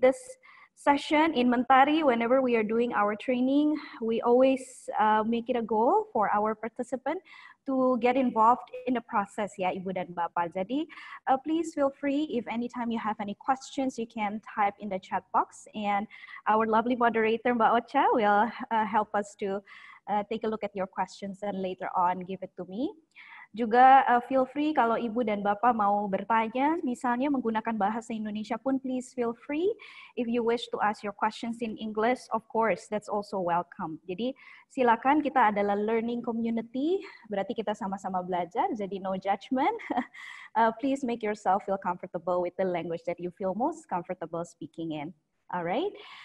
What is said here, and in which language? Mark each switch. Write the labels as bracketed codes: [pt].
[en] This session in Mentari, whenever we are doing our training, we always make it a goal for our participant to get involved in the process, [id] ya Ibu dan Bapak. [en] Jadi, please feel free if anytime you have any questions, you can type in the chat box, and our lovely moderator, Mbak Ocha, will help us to take a look at your questions and later on give it to me. [id] Juga [en] feel free [id] kalau Ibu dan Bapak mau bertanya, misalnya menggunakan bahasa Indonesia pun [en] please feel free. If you wish to ask your questions in English, of course, that's also welcome. [id] Jadi silakan, kita adalah learning community, berarti kita sama-sama belajar, jadi [en] no judgment. Please make yourself feel comfortable with the language that you feel most comfortable speaking in. All right?